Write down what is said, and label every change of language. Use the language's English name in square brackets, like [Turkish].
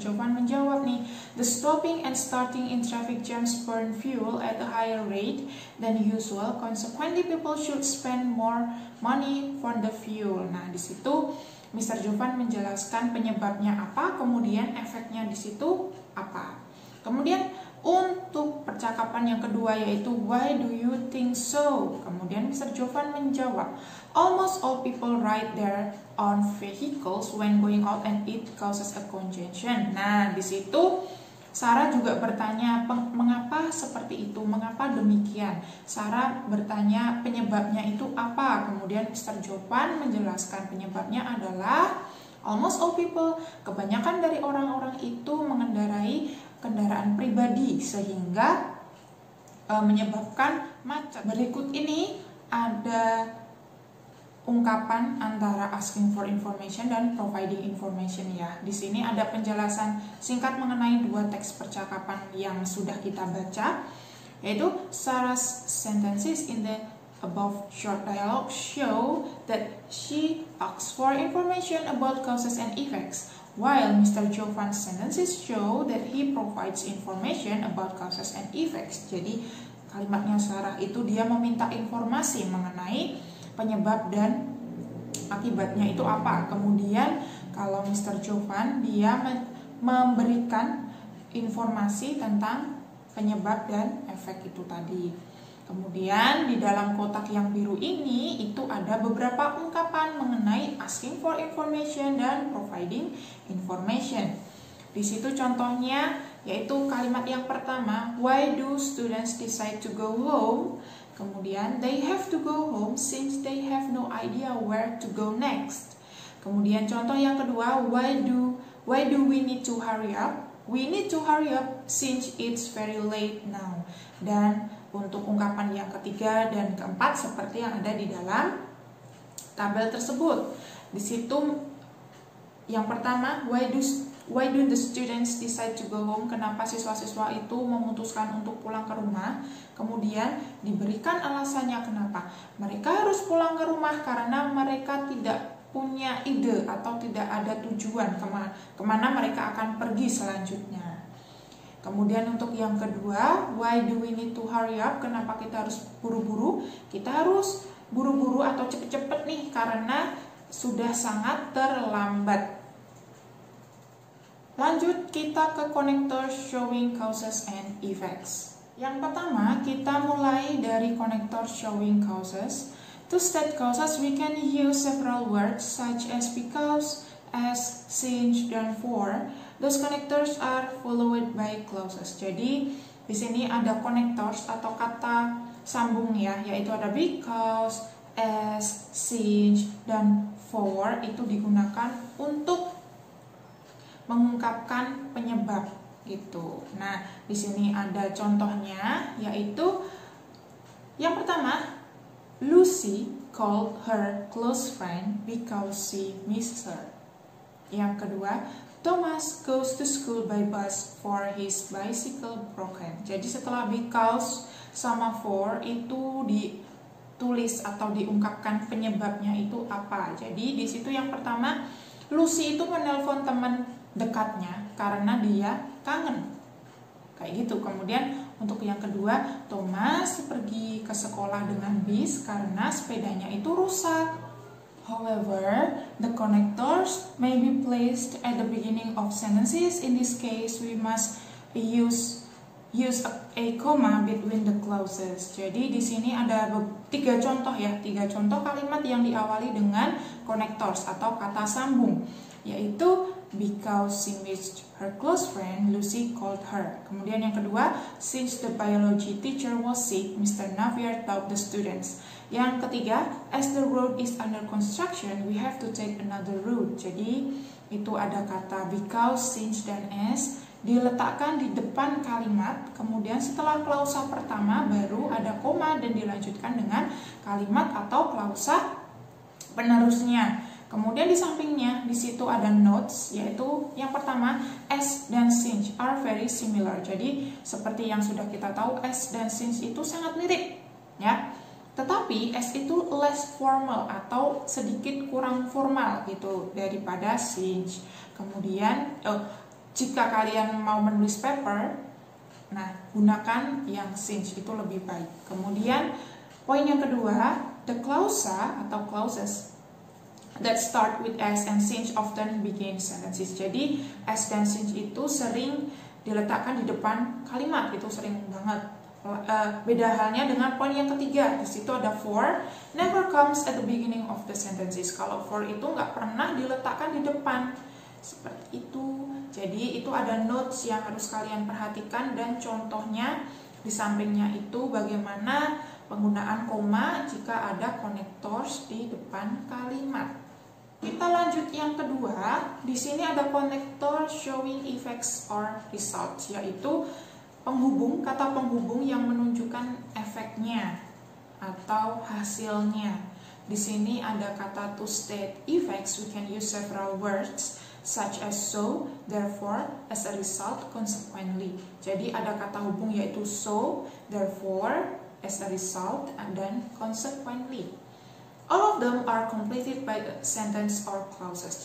[Indonesian] Jovan menjawab nih, [English] "The stopping and starting in traffic jams burn fuel at a higher rate than usual. Consequently, people should spend more money for the fuel." [Indonesian] Nah, di situ Mr. Jovan menjelaskan penyebabnya apa, kemudian efeknya di situ apa. Kemudian untuk percakapan yang kedua yaitu [English] "Why do you think so?" [Indonesian] Kemudian Mr. Jovan menjawab, [English] "Almost all people ride their own vehicles when going out and it causes a congestion." [Indonesian] Nah, di situ Sarah juga bertanya, mengapa seperti itu? Mengapa demikian? Sarah bertanya penyebabnya itu apa? Kemudian Mr. Jovan menjelaskan penyebabnya adalah [English] almost all people, [Indonesian] kebanyakan dari orang-orang itu mengendarai kendaraan pribadi sehingga menyebabkan macet. Berikut ini ada ungkapan antara [English] asking for information [Indonesian] dan [English] providing information [Indonesian] ya. Di sini ada penjelasan singkat mengenai dua teks percakapan yang sudah kita baca, yaitu [English] Sarah's sentences in the above short dialogue show that she asks for information about causes and effects, while Mr. Jovan's sentences show that he provides information about causes and effects. [Indonesian] Jadi kalimatnya Sarah itu dia meminta informasi mengenai penyebab dan akibatnya itu apa. Kemudian kalau Mr. Jovan dia memberikan informasi tentang penyebab dan efek itu tadi. Kemudian di dalam kotak yang biru ini itu ada beberapa ungkapan mengenai [English] asking for information [Indonesian] dan [English] providing information. [Indonesian] Di situ contohnya yaitu kalimat yang pertama, [English] "Why do students decide to go home?" Kemudian "They have to go home since they have no idea where to go next." [Indonesian] Kemudian contoh yang kedua, [English] Why do we need to hurry up? We need to hurry up since it's very late now. [Indonesian] Dan untuk ungkapan yang ketiga dan keempat seperti yang ada di dalam tabel tersebut. Di situ yang pertama, [English] why do the students decide to go home? [Indonesian] Kenapa siswa-siswa itu memutuskan untuk pulang ke rumah? Kemudian diberikan alasannya kenapa mereka harus pulang ke rumah, karena mereka tidak punya ide atau tidak ada tujuan kemana mereka akan pergi selanjutnya. Kemudian untuk yang kedua, [English] why do we need to hurry up? [Indonesian] Kenapa kita harus buru-buru? Kita harus buru-buru atau cepet-cepet nih karena sudah sangat terlambat. Lanjut kita ke [English] connector showing causes and effects. [Indonesian] Yang pertama kita mulai dari connector showing causes. [English] To state causes we can use several words such as because, as, since, dan for. Those connectors are followed by clauses. [Indonesian] Jadi di sini ada connectors atau kata sambung ya, yaitu ada because, as, since, dan for itu digunakan untuk mengungkapkan penyebab gitu. Nah, di sini ada contohnya yaitu yang pertama, [English] Lucy called her close friend because she missed her. [Indonesian] Yang kedua, [English] Thomas goes to school by bus for his bicycle broken. [Indonesian] Jadi setelah because sama for itu ditulis atau diungkapkan penyebabnya itu apa. Jadi di situ yang pertama, Lucy itu menelpon teman dekatnya karena dia kangen. Kayak gitu. Kemudian untuk yang kedua, Thomas pergi ke sekolah dengan bis karena sepedanya itu rusak. [English] However, the connectors may be placed at the beginning of sentences. In this case, we must use a comma between the clauses. [Indonesian] Jadi di sini ada tiga contoh kalimat yang diawali dengan connectors atau kata sambung, yaitu [English] because she missed her close friend, Lucy called her. [Indonesian] Kemudian yang kedua, [English] since the biology teacher was sick, Mr. Navier taught the students. [Indonesian] Yang ketiga, [English] as the road is under construction, we have to take another route. [Indonesian] Jadi itu ada kata because, since, dan as diletakkan di depan kalimat, kemudian setelah klausa pertama baru ada koma dan dilanjutkan dengan kalimat atau klausa penerusnya. Kemudian di sampingnya di situ ada notes, yaitu yang pertama as dan since [English] are very similar. [Indonesian] Jadi seperti yang sudah kita tahu, as dan since itu sangat mirip, ya. Tetapi as itu [English] less formal [Indonesian] atau sedikit kurang formal gitu daripada since. Kemudian jika kalian mau menulis paper, nah gunakan yang since, itu lebih baik. Kemudian poin yang kedua, [English] the clausa atau clauses that start with as and since often begin sentences. [Indonesian] Jadi as dan since itu sering diletakkan di depan kalimat, itu sering banget. Beda halnya dengan poin yang ketiga, di situ ada [English] for never comes at the beginning of the sentences. [Indonesian] Kalau for itu nggak pernah diletakkan di depan, seperti itu. Jadi itu ada notes yang harus kalian perhatikan, dan contohnya di sampingnya itu bagaimana penggunaan koma jika ada connectors di depan kalimat. Kita lanjut yang kedua. Di sini ada [English] connector showing effects or results, [Indonesian] yaitu penghubung, kata penghubung yang menunjukkan efeknya atau hasilnya. Di sini ada kata [English] to state effects, we can use several words such as so, therefore, as a result, consequently. [Indonesian] Jadi ada kata hubung yaitu so, therefore, as a result, and then consequently. [English] All of them are completed by a sentence or clauses.